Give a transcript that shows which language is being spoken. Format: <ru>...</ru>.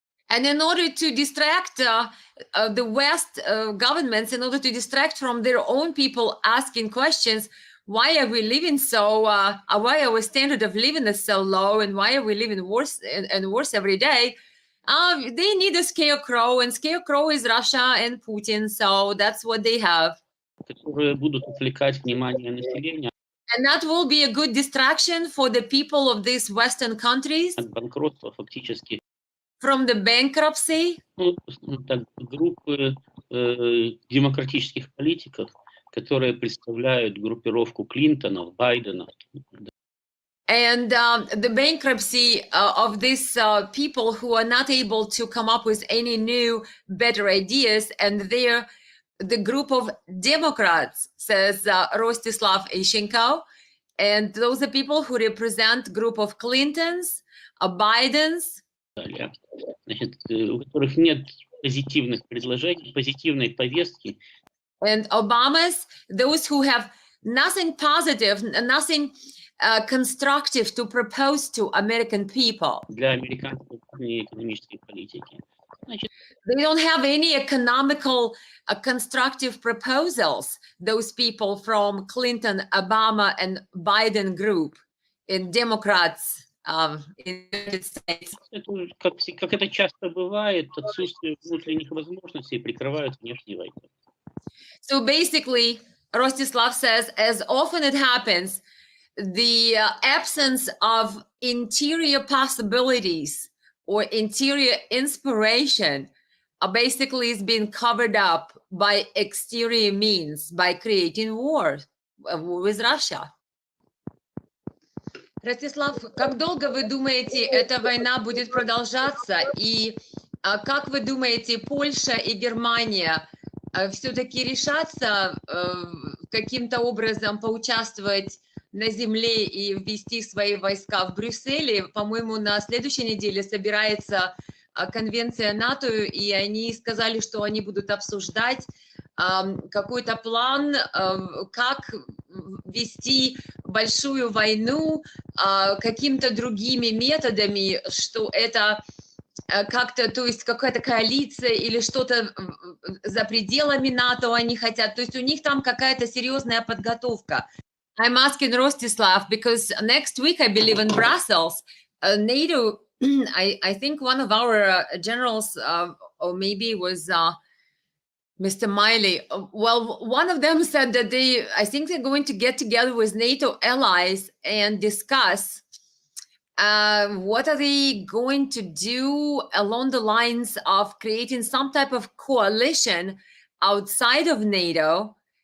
<en>And in order to distract the West governments, in order to distract from their own people asking questions, why are we living so, why our standard of living is so low, and why are we living worse and worse every day? They need a scarecrow, and scarecrow is Russia and Putin, so that's what they have.</en> <ru>Которые будут отвлекать внимание населения.</ru> <en>And that will be a good distraction for the people of these Western countries.</en> <ru>От банкротства фактически.</ru> <en>From the bankruptcy.</en> <ru>Так, группы демократических политиков, которые представляют группировку Клинтонов, Байденов.</ru> <en>And the bankruptcy of these people who are not able to come up with any new, better ideas, and they're the group of Democrats, says Rostislav Ishchenko. And those are people who represent group of Clintons, Bidens.</en> <ru>Значит, у которых нет позитивных предложений, позитивной повестки.</ru> <en>And Obamas, those who have nothing positive, nothing constructive to propose to American people.</en> <ru>Для американской экономической политики.</ru> <en>They don't have any economical constructive proposals, those people from Clinton, Obama, and Biden group in Democrats in the United States.</en> <ru>Как это часто бывает, отсутствие внутренних возможностей прикрывают внешней войной.</ru> <en>So basically, Rostislav says, as often it happens, the absence of interior possibilities or interior inspiration basically is being covered up by exterior means, by creating war. with Russia.</en> <ru>Ростислав, как долго вы думаете, эта война будет продолжаться? И как вы думаете, Польша и Германия все-таки решатся каким-то образом поучаствовать на земле и ввести свои войска в Брюсселе? По-моему, на следующей неделе собирается конвенция НАТО, и они сказали, что они будут обсуждать какой-то план, как вести большую войну какими-то другими методами, что это как-то, то есть какая-то коалиция или что-то за пределами НАТО они хотят, то есть у них там какая-то серьезная подготовка.</ru> <en>I'm asking Rostislav because next week, I believe in Brussels, NATO, I think one of our generals, or maybe it was Mr. Miley, well, one of them said that I think they're going to get together with NATO allies and discuss what are they going to do along the lines of creating some type of coalition outside of NATO.</en>